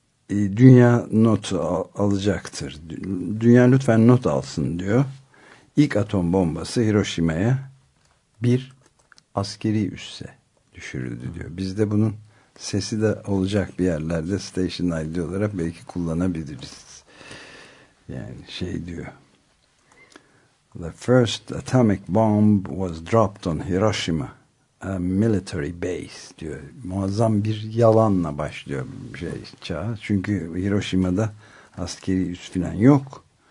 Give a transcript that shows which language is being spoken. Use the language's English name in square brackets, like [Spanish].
[Turkish] Dünya not alacaktır. Dünya lütfen not alsın diyor. İlk atom bombası Hiroşima'ya bir askeri üsse düşürüldü diyor. Biz de bunun sesi de olacak bir yerlerde Station ID olarak belki kullanabiliriz. Yani şey diyor. [English] The first atomic bomb was dropped on Hiroshima, a military base [Turkish] diyor. Muazzam bir yalanla başlıyor şey çağ. Çünkü Hiroşima'da askeri üs falan yok.